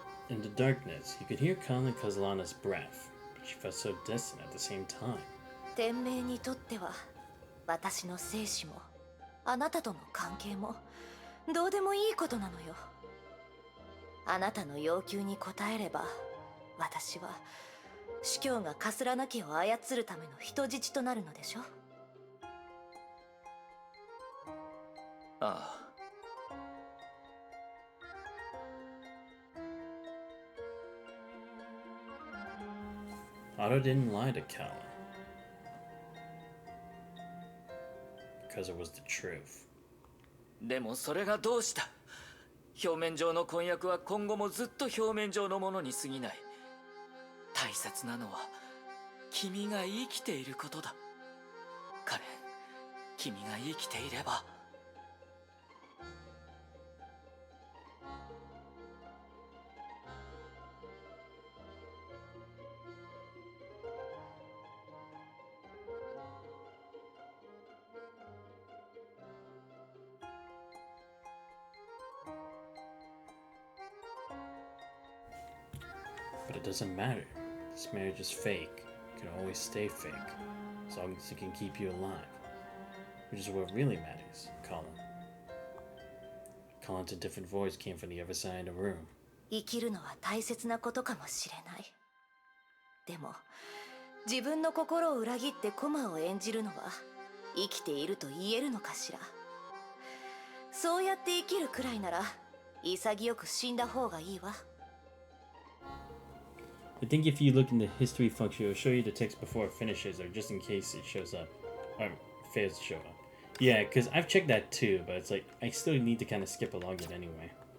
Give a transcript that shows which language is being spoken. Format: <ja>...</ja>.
<en>In the darkness, you could hear Colin Kazlana's breath, but she felt so distant at the same time.</en> <ja>天命にとっては、私の生死も、あなたとの関係も、どうでもいいことなのよ。あなたの要求に応えれば、私は、司教がカスラナ家を操るための人質となるのでしょ。ああ。</ja> <en>Otto didn't lie to Callan. Because it was the truth.</en> <ja>でもそれがどうした。表面上の婚約は今後もずっと表面上のものに過ぎない。大切なのは君が生きていることだ。カレン、君が生きていれば。</ja> <en>But it doesn't matter. This marriage is fake. It can always stay fake. As long as it can keep you alive. Which is what really matters, Colin. Colin's a different voice came from the other side of the room.</en> <ja>生きるのは大切なことかもしれない。でも、自分の心を裏切ってコマを演じるのは、生きていると言えるのかしら。そうやって生きるくらいなら、潔く死んだ方がいいわ。</ja> <en>I think if you look in the history function, it'll show you the text before it finishes, or just in case it shows up, or fails to show up. Yeah, because I've checked that too, but it's like, I still need to kind of skip along it anyway.</en>